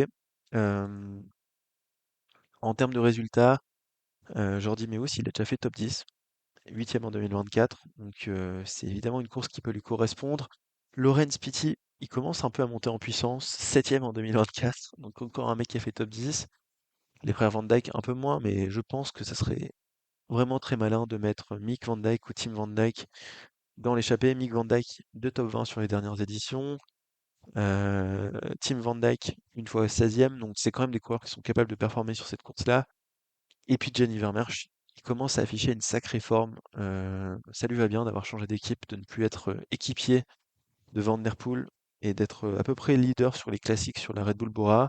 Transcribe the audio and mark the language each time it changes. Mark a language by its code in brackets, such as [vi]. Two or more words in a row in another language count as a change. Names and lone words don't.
[fr] Euh, En termes de résultats, Jordi Meeus, il a déjà fait top 10, 8e en 2024. Donc c'est évidemment une course qui peut lui correspondre. Laurens Pitty, il commence un peu à monter en puissance, 7e en 2024. Donc encore un mec qui a fait top 10. Les frères Van Dijk un peu moins, mais je pense que ça serait vraiment très malin de mettre Mick Van Dijk ou Tim Van Dijk dans l'échappée. Mick Van Dijk, 2 top 20 sur les dernières éditions. Tim Van Dijk, une fois 16e. Donc c'est quand même des coureurs qui sont capables de performer sur cette course-là. Et puis Gianni Vermeersch, il commence à afficher une sacrée forme. Ça lui va bien d'avoir changé d'équipe, de ne plus être équipier de Van Der Poel et d'être à peu près leader sur les classiques sur la Red Bull Bora.